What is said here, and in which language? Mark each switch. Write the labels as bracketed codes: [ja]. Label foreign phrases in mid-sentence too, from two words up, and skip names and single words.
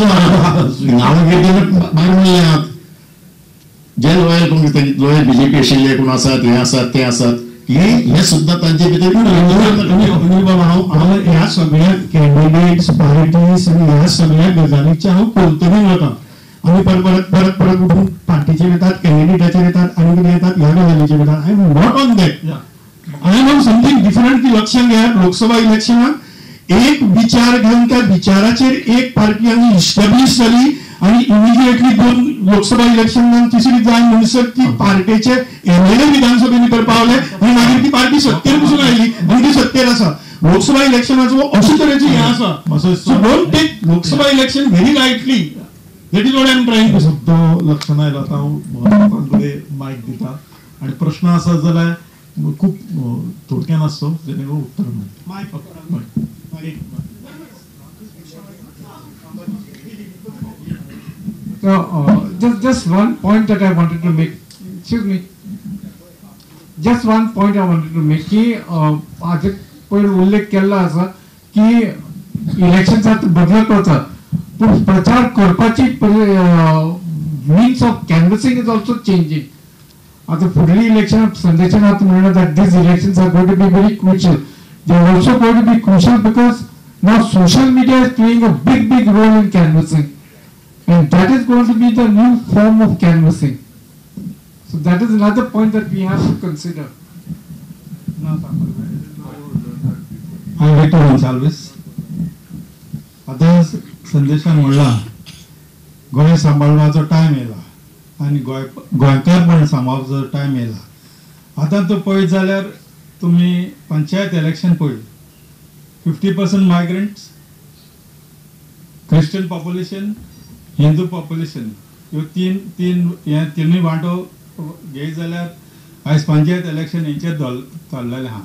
[kok] नांव घेतले भायर म्हणल्यात जे लॉयल काँग्रेस लॉयल बीजेपी आशिल्ले कोण आसात हे आसात ते आसात हे सुद्दां तांचे भितर हांव ह्या सगळ्या कॅन्डिडेट्स पार्टीज आनी ह्या सगळ्या गजालीचे हांव पलतडीन वता. आमी परत उठून पार्टीचेर येतात कॅन्डिडेटाचेर येतात आनी कितें येतात ह्या गजालीचेर येतात. [en] I am not on that. I am on something different [kok] की लक्षात घेयात लोकसभा इलेक्शनाक एक विचार घेवन त्या विचाराचेर एक पार्टी हांगा इस्टॅब्लिश जाली आणि इमिजिएटली 2 लोकसभा इलेक्शन तिसरी जाय म्हणसर ती पार्टीचे एमएलए विधानसभे भितर पावले आणि मागीर ती पार्टी सत्तेर पसून आयली आणि ती सत्तेर आसा. लोकसभा इलेक्शनाचो अशे तरेची हें आसा. [en] So don't take Lok Sabha election very lightly. That is what I am trying to. [kok] शब्द लक्षात आयलो आतां हांव लोकांकडे मायक दिता आनी प्रश्न आसत जाल्यार खूब थोडक्यान आसचो जेणे करून उत्तर मेळटा. [en] Just one point that I wanted to make. Excuse me. Just one point I wanted to make [kok] की आज पहिले उल्लेख केला असा की इलेक्शनचा बदलत होता पण प्रचार करपाची [en] means of canvassing is also changing. [kok] आता फुडली इलेक्शन संदेशान आता म्हणलं [en] that these elections are going to be very crucial. They are also going to be crucial because now social media is playing a big role in canvassing. And that is going to be the new form of canvassing. So that is another point that we have to consider. I'm Victor Gonsalves. [kok] आता संदेशान म्हणला गोंय सांबाळपाचो टायम येयला आनी गोंयकारपण सांबाळपाचो टायम येयला. आतां तो पळयत जाल्यार तुमी पंचायत इलेक्शन पळय 50% मायग्रंट्स, [en] Christian population, Hindu population [kok] ह्यो तिनूय वांटो घेयत जाल्यार आयज पंचायत इलेक्शन हेंचेर धरलेलें आहा.